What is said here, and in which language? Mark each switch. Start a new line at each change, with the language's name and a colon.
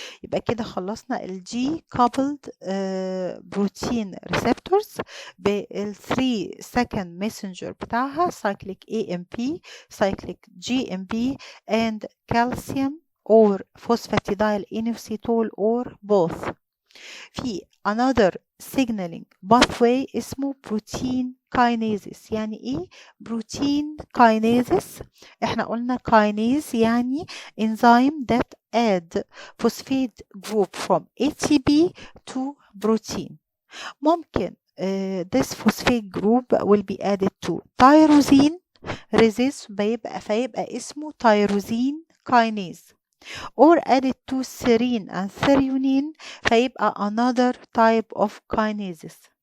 Arabic: يبقى كده خلصنا الجي
English: coupled protein receptors بال 3 second messenger بتاعها cyclic AMP, cyclic GMP and calcium or phosphatidyl inositol or both.
Arabic: في
English: another signaling pathway
Arabic: اسمه بروتين كاينيزس. يعني ايه بروتين كاينيزس؟ احنا قلنا كاينيز يعني
English: enzyme that add phosphate group from ATP to protein. ممكن this phosphate group will be added to tyrosine resist
Arabic: فيبقى اسمه
English: tyrosine kinase, or added to serine and threonine
Arabic: فيبقى
English: another type of kinases.